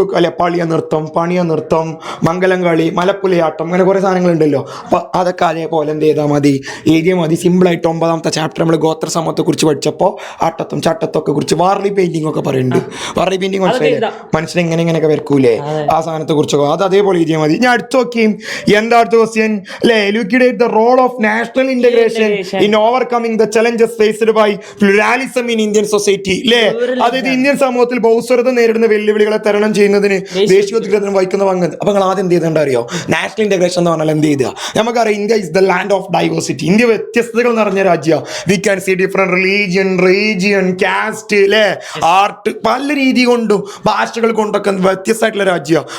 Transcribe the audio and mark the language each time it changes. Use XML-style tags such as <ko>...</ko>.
<ml>അല്ലെ, പളിയ നൃത്തം, മംഗലം കളി, മലപ്പുലയാട്ടം, അങ്ങനെ കുറെ സാധനങ്ങൾ ഉണ്ടല്ലോ. അപ്പൊ അതൊക്കെ അതേപോലെ എന്ത് ചെയ്താൽ മതി, എഴുതിയാൽ മതി. സിമ്പിളായിട്ട് 9ാമത്തെ ചാപ്റ്റർ നമ്മൾ ഗോത്ര സമൂഹത്തെ കുറിച്ച് പഠിച്ചപ്പോൾ ആട്ടത്തും ചട്ടത്തൊക്കെ കുറിച്ച് വാർലി പെയിന്റിംഗ് ഒക്കെ പറയുന്നുണ്ട്. വാർലി പെയിന്റിംഗ് മനസ്സിലായില്ലേ, മനുഷ്യൻ ഇങ്ങനെയൊക്കെ വരക്കൂലേ, ആ സാധനത്തെ കുറിച്ചൊക്കെ അത് അതേപോലെ എഴുതിയാൽ മതി. ഞാൻ അടുത്ത് നോക്കിയും എന്താ അടുത്ത ക്വസ്റ്റ്യൻ അല്ലെ,</ml> <en>elucidate the role of national integration in overcoming the challenges faced by pluralism in Indian society അല്ലേ.</en> <ml>അതായത് ഇന്ത്യൻ സമൂഹത്തിൽ ബഹുസ്വരത നേരിടുന്ന വെല്ലുവിളികളെ തരണം ചെയ്യുന്നതിന് ദേശീയോദ്ഗ്രഥനം വഹിക്കുന്ന പങ്ക്. അപ്പൊ നിങ്ങൾ ആദ്യം എന്ത് ചെയ്തേണ്ട അറിയോ, നാഷണൽ ഇന്റഗ്രേഷൻ എന്ന് പറഞ്ഞാൽ എന്ത് ചെയ്തുക. നമുക്കറിയാം,</ml> <en>India is the land of diversity.</en> <ml>India വ്യത്യസ്തതകൾ നിറഞ്ഞ രാജ്യമാണ്.</ml> <en>we can see different region, caste</en> <ml>അല്ലേ, ആർട്ട്, പല രീതി കൊണ്ടും ഭാഷകൾ കൊണ്ടൊക്കെ വ്യത്യസ്തമായിട്ടുള്ള രാജ്യമാണ്.</ml>